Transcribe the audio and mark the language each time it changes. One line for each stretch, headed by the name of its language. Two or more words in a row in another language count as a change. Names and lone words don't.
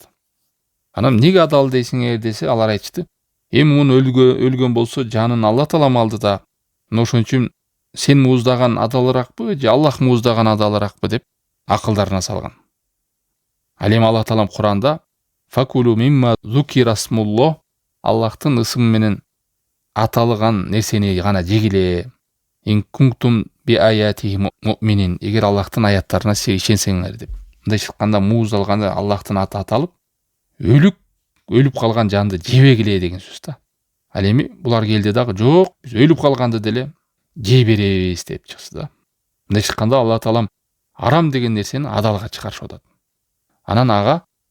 Kyrgyz: Анан неге адал дейсиңер десе, алар айтышты: "Эми муну өлгөн болсо жанын Алла Таалам алды да, ошон үчүн сен мууздаган адалыракпы же Аллах мууздаган адалыракпы" деп акылдарына салган. Ал эми Алла Таалам Куранда
Arabic: "فكلوا مما ذكر اسم الله"
Kyrgyz: Аллахтын ысымы менен аталган нерсени гана жегиле.
Arabic: إن كنتم بآياته مؤمنين.
Kyrgyz: Эгер Аллахтын аяттарына ишенсеңер деп. Мындайча айтканда, мууздалганда Аллахтын аты аталып, өлүп калган жанды жебегиле деген сөз да. Ал эми булар келди дагы, жок, биз өлүп калганды деле жей беребиз деп чыкты да. Мындайча айтканда, Алла Таалам арам деген нерсени адалга чыгарышып атат.